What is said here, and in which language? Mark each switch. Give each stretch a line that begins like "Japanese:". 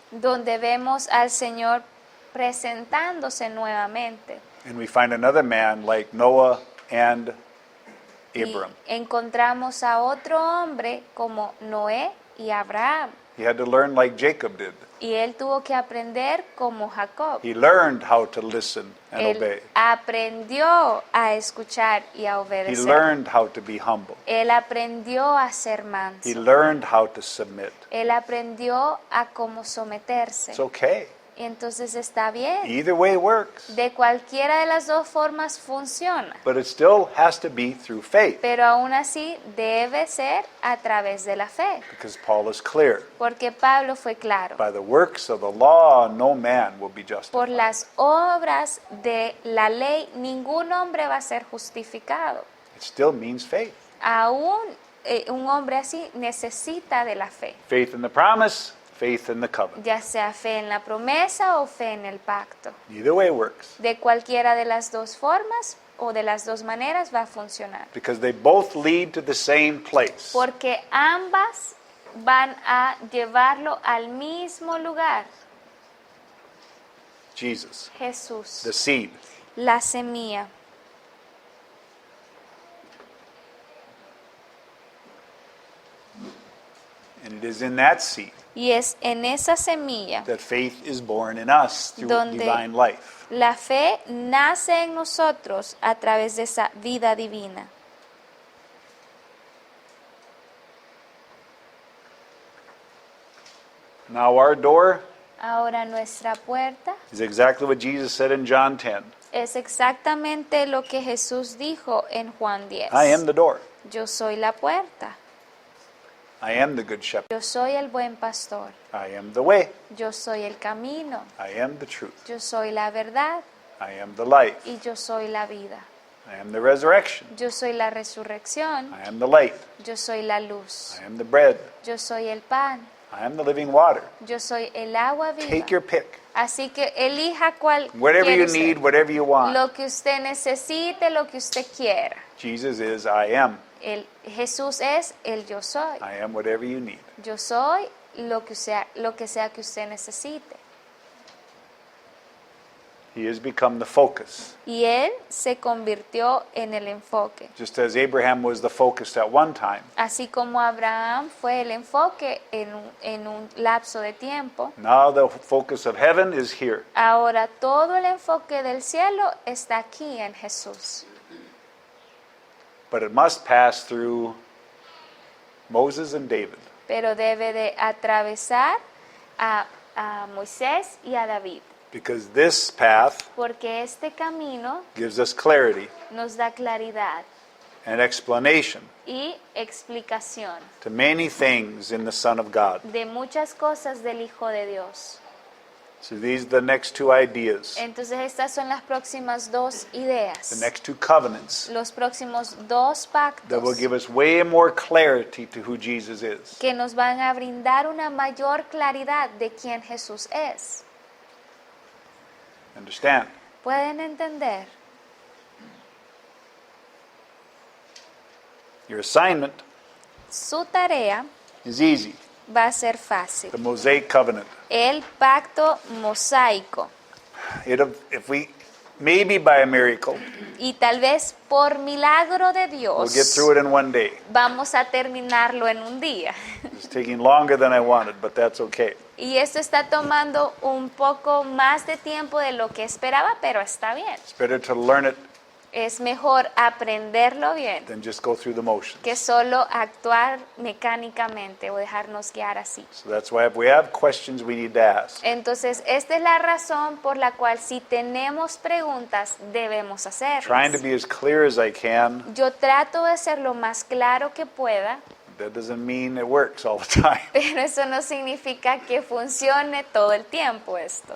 Spanish: donde vemos al Señor presentándose nuevamente.
English: And we find another man like Noah and
Spanish: Y
English: Abram.
Spanish: encontramos a otro hombre como Noé y Abraham.
English: He had to learn like Jacob did.
Spanish: Y él tuvo que aprender como Jacob.
English: He learned how to listen and obey.
Spanish: Él aprendió a escuchar y a
English: He
Spanish: obedecer.
English: learned how to be humble.
Spanish: Él aprendió a ser
English: He
Spanish: manso.
English: learned how to submit.
Spanish: Él aprendió a cómo someterse.
English: It's okay.
Spanish: Y entonces está bien.
English: Either way works.
Spanish: De cualquiera de las dos formas funciona.
English: But it still has to be through faith
Spanish: Pero aún así debe ser a través de la fe.
English: because Paul is clear.
Spanish: Porque Pablo fue claro.
English: By the works of the law, no man will be justified.
Spanish: Por las obras de la ley, ningún hombre va a ser justificado.
English: It still means faith.
Spanish: Aún un hombre así necesita de la fe.
English: Faith in the promise, faith in the covenant.
Spanish: Ya sea fe en la promesa o fe en el pacto.
English: Either way works
Spanish: De cualquiera de las dos formas o de las dos maneras va a funcionar.
English: because they both lead to the same place.
Spanish: Porque ambas van a llevarlo al mismo lugar.
English: Jesus,
Spanish: Jesús,
English: the seed.
Spanish: la semilla.
English: And it is in that seed
Spanish: Y es en esa semilla
English: that faith is born in us through
Spanish: Donde-
English: divine life.
Spanish: la fe nace en nosotros a través de esa vida divina.
English: Now our door
Spanish: Ahora nuestra puerta
English: is exactly what Jesus said in John 10.
Spanish: es exactamente lo que Jesús dijo en Juan 10.
English: I am the door.
Spanish: Yo soy la puerta.
English: I am the good shepherd.
Spanish: Yo soy el buen pastor.
English: I am the way.
Spanish: Yo soy el camino.
English: I am the truth.
Spanish: Yo soy la verdad
English: I am the life.
Spanish: y yo soy la vida.
English: I am the resurrection.
Spanish: Yo soy la resurrección.
English: I am the light.
Spanish: Yo soy la luz.
English: I am the bread.
Spanish: Yo soy el pan.
English: I am the living water.
Spanish: Yo soy el agua viva.
English: Take your pick.
Spanish: Así que elija cuál
English: Whatever
Spanish: quiere
English: you
Spanish: usted.
English: need, whatever you want.
Spanish: Lo que usted necesite, lo que usted quiera.
English: Jesus is I am.
Spanish: Jesús es el yo soy.
English: I am whatever you need.
Spanish: Yo soy lo que sea que usted necesite.
English: He has become the focus.
Spanish: Y Él se convirtió en el enfoque.
English: Just as Abraham was the focus at one time,
Spanish: Así como Abraham fue el enfoque en un lapso de tiempo,
English: now the focus of heaven is here.
Spanish: ahora todo el enfoque del cielo está aquí en Jesús.
English: But it must pass through Moses and David.
Spanish: Pero debe de atravesar a Moisés y a David.
English: Because this path
Spanish: Porque este camino
English: gives us clarity
Spanish: nos da claridad
English: and explanation
Spanish: y explicación
English: to many things in the Son of God.
Spanish: de muchas cosas del Hijo de Dios.
English: So these are the next two ideas,
Spanish: Entonces estas son las próximas dos
English: the
Spanish: ideas,
English: next two covenants
Spanish: los próximos dos
English: that will
Spanish: pactos
English: give us way more clarity to who Jesus is.
Spanish: que nos van a brindar una mayor claridad de quién Jesús es.
English: Understand?
Spanish: ¿Pueden entender?
English: Your assignment
Spanish: Su tarea
English: is easy.
Spanish: va a ser fácil.
English: The Mosaic covenant.
Spanish: El pacto mosaico.
English: If we, maybe by a miracle,
Spanish: Y tal vez por milagro de
English: we'll get
Spanish: Dios
English: through it in one day.
Spanish: vamos a terminarlo en un día.
English: It's taking longer than I wanted, but that's okay.
Spanish: Y esto está tomando un poco más de tiempo de lo que esperaba, pero está bien.
English: It's better to learn it
Spanish: Es mejor aprenderlo bien
English: than just go through the motions.
Spanish: que solo actuar mecánicamente o dejarnos guiar así.
English: So that's why if we have questions we need to ask.
Spanish: Entonces, esta es la razón por la cual si tenemos preguntas debemos
English: Trying to
Spanish: hacerlas.
English: be as clear as I can,
Spanish: Yo trato de ser lo más claro que pueda,
English: that doesn't mean it works all the time.
Spanish: pero eso no significa que funcione todo el tiempo esto.